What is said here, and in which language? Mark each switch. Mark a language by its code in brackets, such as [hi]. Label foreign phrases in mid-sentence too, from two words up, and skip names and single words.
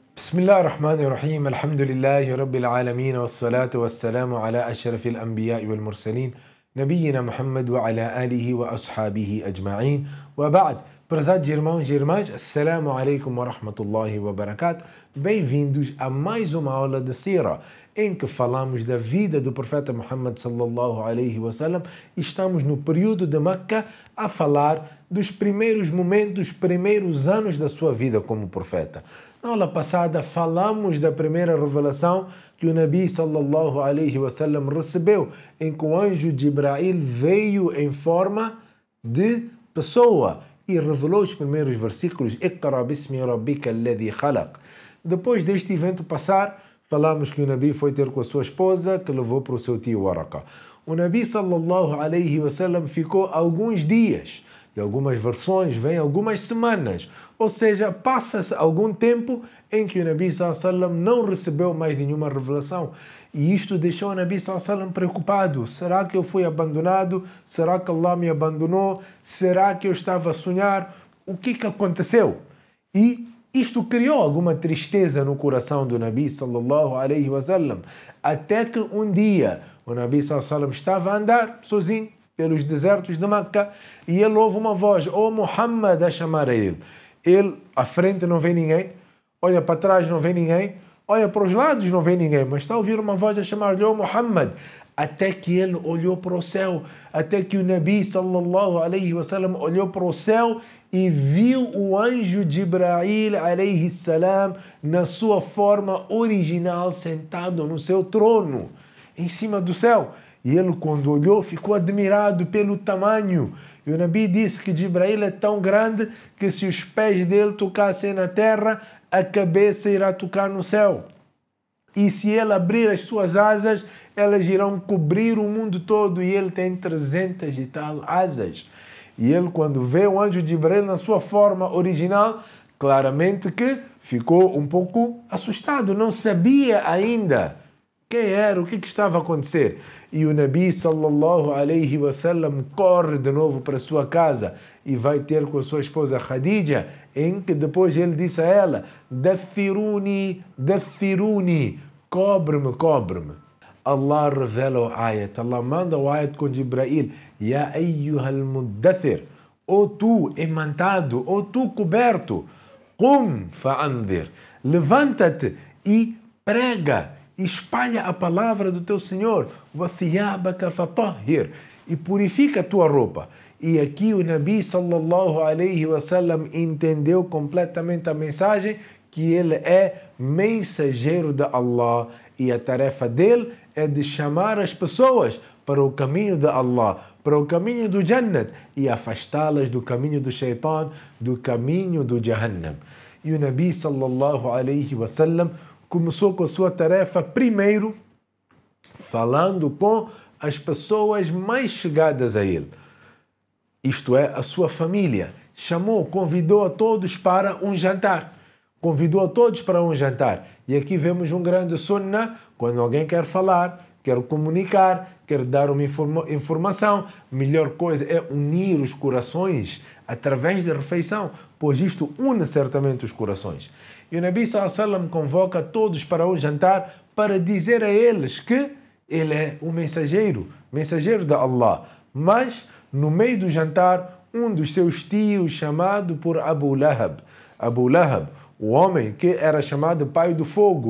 [ar] بسم الله الرحمن الرحيم الحمد لله رب العالمين والصلاة والسلام على أشرف الأنبياء والمرسلين نبينا محمد وعلى آله وأصحابه أجمعين وبعد. [pt] Prezados irmãos e irmãs, [ar] السلام عليكم ورحمة الله وبركاته. [pt] Bem-vindos a mais uma aula de Sira, em que falamos da vida do profeta Muhammad [ar] صلى الله عليه وسلم. [pt] Estamos no período de Meca a falar dos primeiros momentos, dos primeiros anos da sua vida como profeta. Na aula passada falamos da primeira revelação que o [ar] النبي صلى الله عليه وسلم [pt] recebeu, em que o anjo Jibrail veio em forma de pessoa e revelou os primeiros versículos [ar] اقرأ باسم ربك الذي خلق. [pt] Depois deste evento passar, falamos que o Nabi foi ter com a sua esposa, que levou para o seu tio Waraka. O [ar] النبي صلى الله عليه وسلم [pt] ficou alguns dias, e algumas versões vêm algumas semanas, ou seja, passa-se algum tempo em que o [ar] النبي صلى الله عليه وسلم [pt] não recebeu mais nenhuma revelação. E isto deixou o [ar] النبي صلى الله عليه وسلم [pt] preocupado. Será que eu fui abandonado? Será que Allah me abandonou? Será que eu estava a sonhar? O que aconteceu? E isto criou alguma tristeza no coração do [ar] النبي صلى الله عليه وسلم. [pt] Até que um dia o [ar] النبي صلى الله عليه وسلم [pt] estava a andar sozinho pelos desertos de Meca e ele ouve uma voz, Muhammad, a chamar a ele. Ele, à frente não vê ninguém, olha para trás não vê ninguém, olha para os lados não vê ninguém, mas está a ouvir uma voz a chamar-lhe, Muhammad. Até que ele olhou para o céu, até que o [ar] النبي صلى الله عليه وسلم [pt] olhou para o céu e viu o anjo [ar] جبريل عليه السلام [pt] na sua forma original sentado no seu trono, em cima do céu. E ele, quando olhou, ficou admirado pelo tamanho. E o Nabi disse que Jibrail é tão grande que se os pés dele tocassem na terra, a cabeça irá tocar no céu. E se ele abrir as suas asas, elas irão cobrir o mundo todo. E ele tem 300 e tal asas. E ele, quando vê o anjo Jibrail na sua forma original, claramente que ficou um pouco assustado. Não sabia ainda quem era, o que estava a acontecer. E o [ar] النبي صلى الله عليه وسلم [pt] corre de novo para a sua casa e vai ter com a sua esposa Khadija, em que depois ele disse a ela, [ar] دثروني دثروني, [pt] cobre-me, cobre-me. Allah revela o ayat, Allah manda o ayat com Jibrail, [ar] يا أيها المدثر, [pt] ou tu emantado, ou tu coberto, [ar] قم فأنذر, [pt] levanta-te e prega, espalha a palavra do teu Senhor, e purifica a tua roupa. E aqui o [ar] النبي صلى الله عليه وسلم [pt] entendeu completamente a mensagem, que ele é mensageiro de Allah e a tarefa dele é de chamar as pessoas para o caminho de Allah, para o caminho do Jannat e afastá-las do caminho do Shaitan, do caminho do Jahannam. E o [ar] النبي صلى الله عليه وسلم [pt] começou com a sua tarefa primeiro falando com as pessoas mais chegadas a ele, isto é, a sua família. Chamou, convidou a todos para um jantar. Convidou a todos para um jantar. E aqui vemos um grande sunnah, quando alguém quer falar, quer comunicar, quer dar uma informação, a melhor coisa é unir os corações através da refeição, pois isto une certamente os corações. E o [ar] النبي صلى الله عليه وسلم [pt] convoca todos para um jantar para dizer a eles que ele é o mensageiro de Allah. Mas, no meio do jantar, um dos seus tios, chamado por Abu Lahab, o homem que era chamado pai do fogo.